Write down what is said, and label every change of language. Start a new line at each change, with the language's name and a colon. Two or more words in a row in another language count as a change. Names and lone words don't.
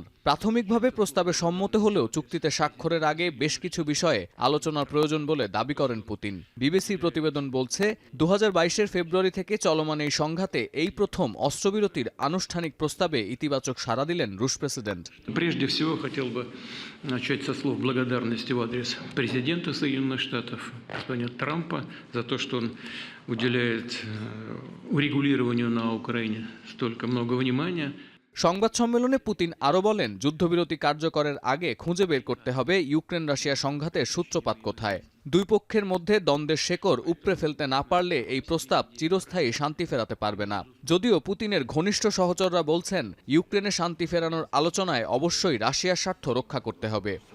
Bangla: প্রাথমিকভাবে প্রস্তাবে সম্মত হলেও চুক্তিতে স্বাক্ষরের আগে বেশ কিছু বিষয়ে আলোচনার প্রয়োজন বলে দাবি করেন পুতিন। বিবিসির প্রতিবেদন বলছে, 2022-এর ফেব্রুয়ারি থেকে চলমান এই সংঘাতে এই প্রথম অস্ত্রবিরতির আনুষ্ঠানিক প্রস্তাবে ইতিবাচক সাড়া দিলেন রুশ প্রেসিডেন্ট।
Russian: Начать со слов благодарности в адрес президента Соединенных Штатов, господина Трампа, за то, что он уделяет урегулированию на Украине столько много внимания.
Bangla: সংবাদ সম্মেলনে পুতিন আরও বলেন, যুদ্ধবিরতি কার্যকরের আগে খুঁজে বের করতে হবে ইউক্রেন রাশিয়া সংঘাতের সূত্রপাত কোথায়। দুই পক্ষের মধ্যে দ্বন্দ্বের শেকড় উপড়ে ফেলতে না পারলে এই প্রস্তাব চিরস্থায়ী শান্তি ফেরাতে পারবে না। যদিও পুতিনের ঘনিষ্ঠ সহচররা বলছেন, ইউক্রেনে শান্তি ফেরানোর আলোচনায় অবশ্যই রাশিয়ার স্বার্থ রক্ষা করতে হবে।